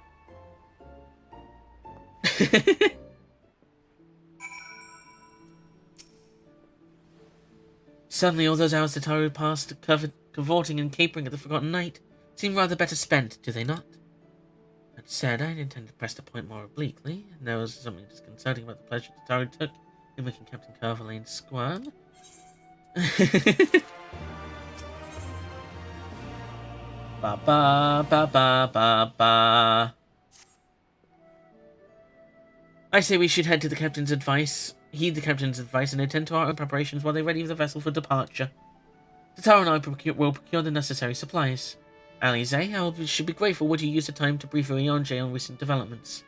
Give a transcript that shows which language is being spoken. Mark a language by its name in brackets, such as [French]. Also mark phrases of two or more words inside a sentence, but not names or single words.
[English] Suddenly, all those hours Tataru passed cavorting and capering at the Forgotten Night seem rather better spent, do they not? That said, I intend to press the point more obliquely, and there was something disconcerting about the pleasure Tataru took in making Captain Carverlane squirm. Ba ba ba ba ba ba. I say we should head to the captain's advice, heed the captain's advice, and attend to our own preparations while they ready the vessel for departure. Tataru and I will procure the necessary supplies. Alize, I should be grateful would you use the time to brief Ryonje on recent developments.